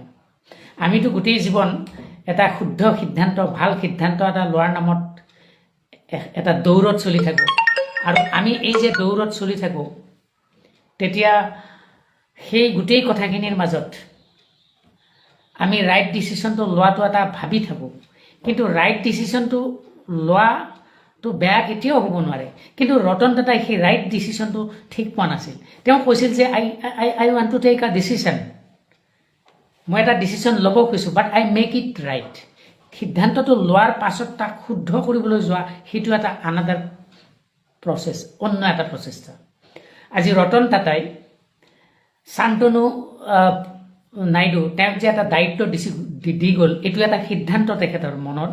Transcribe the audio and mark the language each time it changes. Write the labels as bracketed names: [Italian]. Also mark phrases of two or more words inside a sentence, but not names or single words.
[Assamese] আমিতো গোটেই জীৱন এটা শুদ্ধ সিদ্ধান্ত, ভাল সিদ্ধান্ত এটা লোৱাৰ নামত এটা দৌৰত চলি থাকোঁ আৰু আমি এই যে দৌৰত চলি থাকোঁ তেতিয়া সেই গোটেই কথাখিনিৰ মাজত আমি [English] right decision [Assamese] লোৱাটো এটা ভাবি থাকোঁ, কিন্তু [English] right decision [Assamese] লোৱাটো বেয়া কেতিয়াও হ'ব নোৱাৰে। কিন্তু ৰতন টাটাই সেই [English] right decision [Assamese] ঠিক পোৱা নাছিল। তেওঁ কৈছিল যে [English] I want to take a decision, [Assamese] মই এটা ডিচিশ্যন ল'ব খুজিছোঁ, [English] but I make it right. [Assamese] সিদ্ধান্তটো লোৱাৰ পাছত তাক শুদ্ধ কৰিবলৈ যোৱা সেইটো এটা [English] another process, [Assamese] অন্য এটা প্ৰচেষ্টা। আজি ৰতন টাটাই শান্তনু নাইডু তেওঁক যে এটা দায়িত্ব দি গ'ল, এইটো এটা সিদ্ধান্ত তেখেতৰ মনৰ।